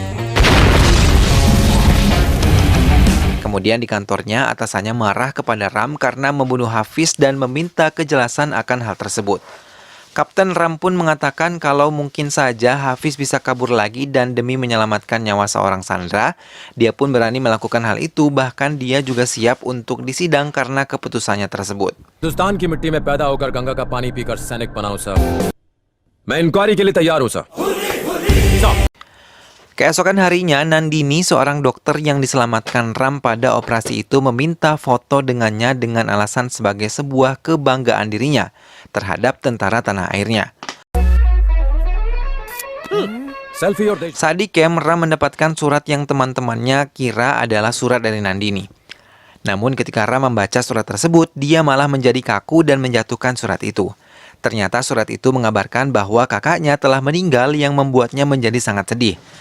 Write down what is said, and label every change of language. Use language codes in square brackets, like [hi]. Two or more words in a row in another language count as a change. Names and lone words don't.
[id] Kemudian di kantornya, atasannya marah kepada Ram karena membunuh Hafiz dan meminta kejelasan akan hal tersebut. Kapten Ram pun mengatakan kalau mungkin saja Hafiz bisa kabur lagi dan demi menyelamatkan nyawa seorang sandera, dia pun berani melakukan hal itu, bahkan dia juga siap untuk disidang karena keputusannya tersebut. [hi] हिंदुस्तान की मिट्टी में पैदा होकर गंगा का पानी पीकर सैनिक बना हूं सर। मैं इंक्वायरी के लिए तैयार हूं सर। [id] Keesokan harinya, Nandini, seorang dokter yang diselamatkan Ram pada operasi itu, meminta foto dengannya dengan alasan sebagai sebuah kebanggaan dirinya terhadap tentara tanah airnya. [hi] सेल्फी और देश [id] Saat di camp, Ram mendapatkan surat yang teman-temannya kira adalah surat dari Nandini. Namun ketika Ram membaca surat tersebut, dia malah menjadi kaku dan menjatuhkan surat itu. Ternyata surat itu mengabarkan bahwa kakaknya telah meninggal yang membuatnya menjadi sangat sedih.